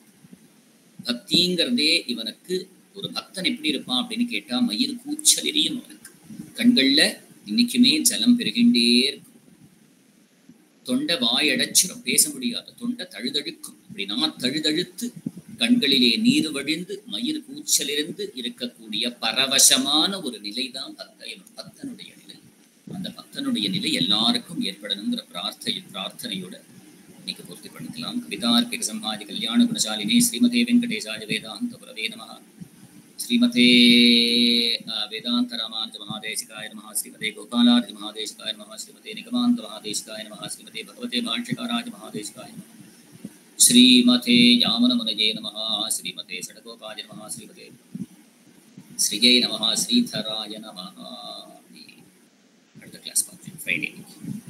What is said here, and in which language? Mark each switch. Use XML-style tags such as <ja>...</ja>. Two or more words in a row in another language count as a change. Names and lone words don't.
<ta>பக்திங்கிறதே இவனுக்கு ஒரு பக்தன் எப்படி இருப்பான் அப்படின்னு கேட்டா மயிர் கூச்சலிரியும் அவனுக்கு கண்கள்ல இன்னைக்குமே ஜலம் பெருகின்றே இருக்கும், தொண்டை வாயடைச்சிடும், பேச முடியாது, தொண்டை தழுதழுக்கும், அப்படின்னா தழுதழுத்து கண்களிலே நீர் வழிந்து மயிர் கூச்சலிருந்து இருக்கக்கூடிய பரவசமான ஒரு நிலைதான் பக்தனுடைய நிலை. அந்த பக்தனுடைய நிலை எல்லாருக்கும் ஏற்படணுங்கிற பிரார்த்தனையோட இன்னைக்கு பூர்த்தி பண்ணிக்கலாம்.</ta> <sa>कवितार्किक संहादि कल्याण गुणशालिने श्रीमते वेङ्कटेशाय वेदान्त गुरवे नमः. श्रीमते वेदान्त रामानुज महादेशिकाय नमः. श्रीमते गोपालार्य महादेशिकाय नमः. श्रीमते निगमान्त महादेशिकाय नमः. ஸ்ரீமதே நிகமாந்த மகாதேசிகாய நமஹ. श्रीमते भगवते भाष्यकाराज महादेशिकाय नमः. श्रीमते यामुनमुनये नमः. श्रीमते शठकोपाय नमः. श्रीमते श्रियै नमः. श्रीधराय नमः.</sa> <ta>அடுத்த கிளாஸ் பார்ப்போம் ஃப்ரைடே.</ta>